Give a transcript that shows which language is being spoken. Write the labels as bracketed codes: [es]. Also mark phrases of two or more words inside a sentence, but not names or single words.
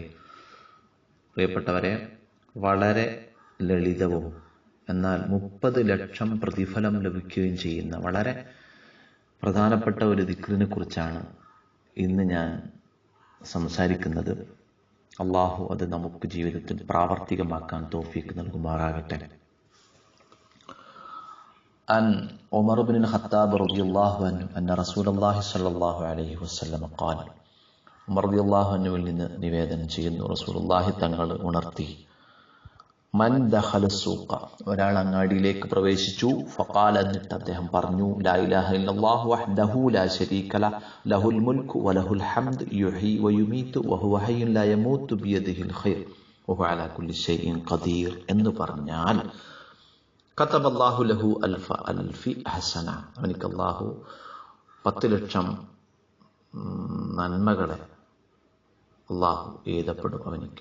[ml] പ്രിയപ്പെട്ടവരെ, വളരെ ലളിതവും എന്നാൽ 30 ലക്ഷം പ്രതിഫലം ലഭിക്കുകയും ചെയ്യുന്ന വളരെ പ്രധാനപ്പെട്ട ഒരു ദിക്റിനെ കുറിച്ചാണ് ഇന്ന് ഞാൻ സംസാരിക്കുന്നത്. അള്ളാഹു അത് നമുക്ക് ജീവിതത്തിൽ പ്രാവർത്തികമാക്കാൻ തൗഫീഖ് നൽകുമാറാകട്ടെ. [ar] عن عمر بن الخطاب رضي الله عنه أن رسول الله صلى الله عليه وسلم قال. [ml] ഉമർ [ar] رضي الله عنه [ml] നിന്ന് നിവേദനം ചെയ്യുന്നു, റസൂലുള്ളാഹി തങ്ങൾ ഉണർത്തി, [ar] من دخل سوق, [ml] ഒരാൾ അങ്ങാടിയിലേക്ക് [ar] പ്രവേശിച്ചു, ഫഖാല, [ml] എന്നിട്ട് അദ്ദേഹം പറഞ്ഞു, [ar] لا إله إلا الله وحده لا شريك له له الملك وله الحمد يحيي ويميت وهو حي لا يموت بيده الخير وهو على كل شيء قدير [ml] എന്ന് പറഞ്ഞാൽ, [ar] كتب الله له ألفي حسنة, [ml] അവനിക്ക് അല്ലാഹു 10 ലക്ഷം നന്മകളെ അല്ലാഹു എഴുതപ്പെടും അവനിക്ക്.